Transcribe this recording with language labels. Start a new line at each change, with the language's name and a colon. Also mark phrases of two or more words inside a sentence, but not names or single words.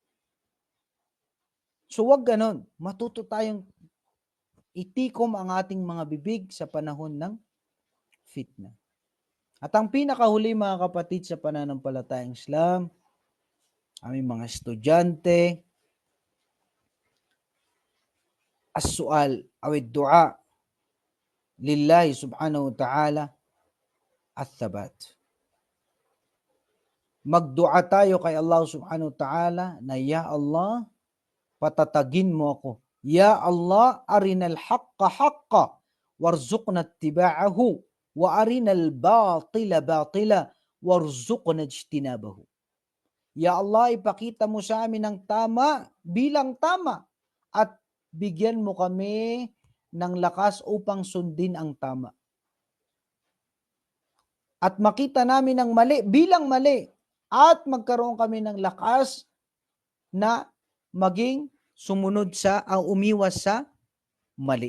Filipino: So wag ganon. Matuto tayong itikom ang ating mga bibig sa panahon ng fitna. At ang pinakahuli mga kapatid sa pananampalatayang Islam, aming mga estudyante,
Arabic: السؤال أو الدعاء لله سبحانه وتعالى الثبات.
Filipino: Magdua tayo kay Allah
Arabic: سبحانه وتعالى
Filipino: na,
Arabic: يا الله,
Filipino: patatagin mo ako.
Arabic: يا الله, أرنا الحق حقا وارزقنا اتباعه وأرنا الباطل باطلا وارزقنا اجتنابه. يا الله,
Filipino: ipakita mo sa amin ang tama bilang tama at bigyan mo kami ng lakas upang sundin ang tama. At makita namin ang mali bilang mali at magkaroon kami ng lakas na maging sumunod sa, umiwas sa mali.